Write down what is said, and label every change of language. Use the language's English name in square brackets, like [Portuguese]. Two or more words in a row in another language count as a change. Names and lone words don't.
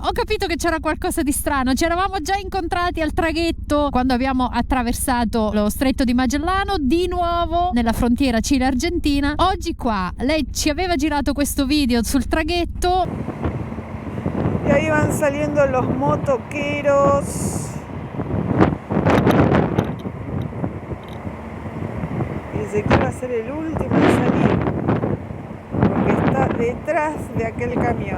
[Italian] Ho capito che c'era qualcosa di strano. Ci eravamo già incontrati al traghetto quando abbiamo attraversato lo Stretto di Magellano, di nuovo nella frontiera Cile-Argentina. Oggi qua lei ci aveva girato questo video sul traghetto. [Spanish] Y ahí van saliendo los motoqueros. Y Ezequiel va a ser el último en salir, porque está detrás de aquel camión.